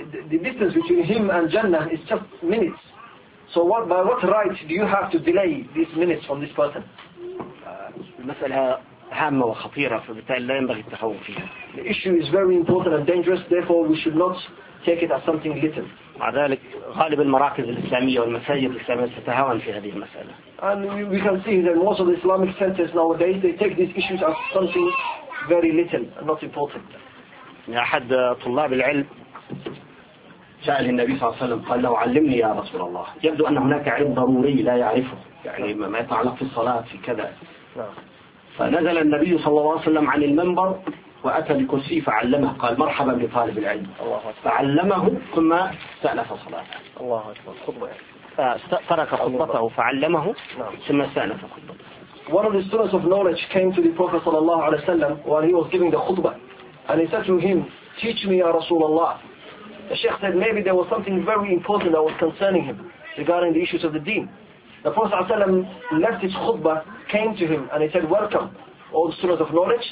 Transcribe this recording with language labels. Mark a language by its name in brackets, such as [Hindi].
[English] The distance between him and Jannah is just minutes. So what by what right do you have to delay these minutes from this person? [Arabic] المسألة هامة وخطيرة فبالتالي لا ينبغي التخوف فيها. [English] The issue is very important and dangerous. Therefore, we should not take it as something little. [Arabic] مع ذلك غالب المراكز الإسلامية والمساجد الإسلامية تتهاون في هذه المسألة. [English] And we can see that most of the Islamic centers nowadays they take these issues as something very little and not important. [Arabic] أحد طلاب العلم جاء للنبي صلى الله عليه وسلم قال له علمني يا رسول الله. يبدو أن هناك علم ضروري لا يعرفه يعني ما يتعلق في الصلاة في كذا. فنزل النبي صلى الله عليه وسلم عن المنبر وأتى لكرسي فعلمه قال مرحبا بطالب العلم. فعلمه ثم استأنف صلاة. الله أكبر. خطبة. فترك خطبته فعلمه ثم استأنف خطبته. [English] One of the students of knowledge came to the Prophet [Arabic] صلى الله عليه وسلم [English] while he was giving the khutbah. And he said to him, teach me, Ya Rasulullah. The Sheikh said, maybe there was something very important that was concerning him regarding the issues of the deen. The Prophet ﷺ left his khutbah, came to him, and he said, welcome, all the students of knowledge.